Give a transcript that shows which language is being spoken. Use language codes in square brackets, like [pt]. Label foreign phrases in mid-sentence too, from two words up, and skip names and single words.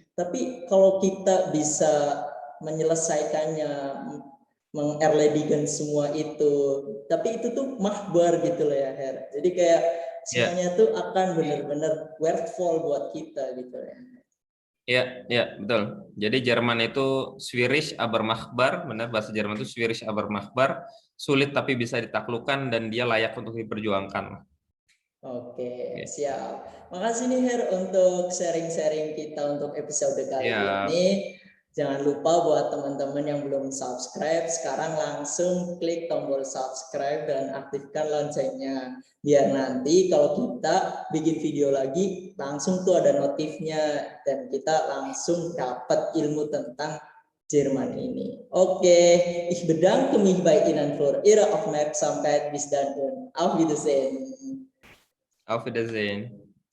[id] Tapi kalau kita bisa menyelesaikannya, mengerledikan semua itu, tapi itu tuh mahbar gitu loh ya Her. Jadi kayak semuanya tuh akan benar-benar worthwhile buat kita gitu ya. Ya, betul. Jadi Jerman itu [de] Schwierig aber machbar, [id] benar bahasa Jerman itu [de] Schwierig aber machbar, [id] sulit tapi bisa ditaklukkan dan dia layak untuk diperjuangkan. Oke, siap. Makasih nih Her untuk sharing-sharing kita untuk episode kali ini. Jangan lupa buat teman-teman yang belum subscribe, sekarang langsung klik tombol subscribe dan aktifkan loncengnya. Biar nanti kalau kita bikin video lagi, langsung tuh ada notifnya dan kita langsung dapat ilmu tentang Jerman ini. Oke, [de] ich bedanke mich bei Ihnen für Ihre Aufmerksamkeit. Bis dann und auf Wiedersehen. Auf Wiedersehen.